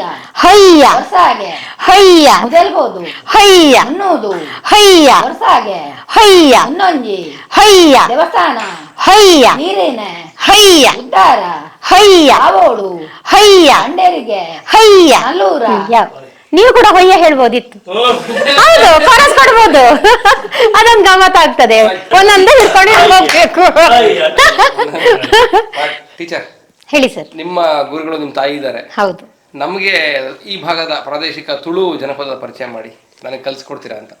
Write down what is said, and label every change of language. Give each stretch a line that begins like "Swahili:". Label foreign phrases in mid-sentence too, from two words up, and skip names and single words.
Tulu: ಹೊಯ್ಯ ಹೊಸಾಗೆ ಹೊಯ್ಯ ಮುದಲ್ಬೋದು ಹೊಯ್ಯ ಅನ್ನೋದು ಹೊಯ್ಯ ಹೊಸಾಗೆ ಹೊಯ್ಯ ಇನ್ನೊಂಜಿ ಹೊಯ್ಯ ದೇವಸ್ಥಾನ ಹೊಯ್ಯ ನೀರೇನೆ ಹೊಯ್ಯ ಉದ್ದಾರ ಹೊಯ್ಯ ಆವೋಡು ಹೊಯ್ಯ ಅಂಡೇರಿಗೆ ಹೊಯ್ಯ ನಲ್ಲೂರ
Kannada: ನೀವು ಕೂಡ ಹೊಯ್ಯ ಹೇಳ್ಬೋದಿತ್ತು. ಹೌದು, ಕೊರಸ್ ಕೊಡ್ಬೋದು. ಅದೊಂದು ಗಮ್ಮತ್ ಆಗ್ತದೆ. ಒಂದೊಂದೇ ಹಿಡ್ಕೊಂಡು ಹೋಗ್ಬೇಕು. ಟೀಚರ್, ಹೇಳಿ ಸರ್. ನಿಮ್ಮ ಗುರುಗಳು ನಿಮ್ಮ ತಾಯಿ ಇದ್ದಾರೆ. ಹೌದು. ನಮಗೆ ಈ ಭಾಗದ ಪ್ರಾದೇಶಿಕ ತುಳು ಜನಪದದ ಪರಿಚಯ ಮಾಡಿ, ನನಗೆ ಕಲ್ಸ್ಕೊಡ್ತೀರಾ ಅಂತ.